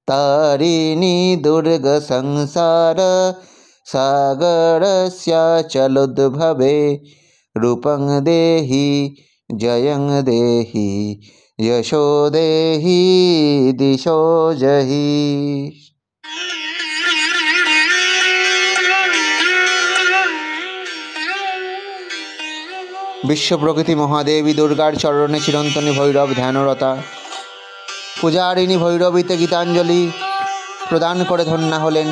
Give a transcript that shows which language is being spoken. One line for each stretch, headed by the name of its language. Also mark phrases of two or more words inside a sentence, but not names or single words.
Sanskrit: तारिणी दुर्ग संसार सागरस्याचलोद्भवे रूपं देहि जयं देहि यशो देहि दिशो जहि।
Bangla: বিশ্ব প্রকৃতি মহাদেবী দুর্গার চরণে চিরন্তনী ভৈরব ধ্যানরতা পূজারিণী ভৈরবীতে গীতাঞ্জলি প্রদান করে ধন্যা হলেন।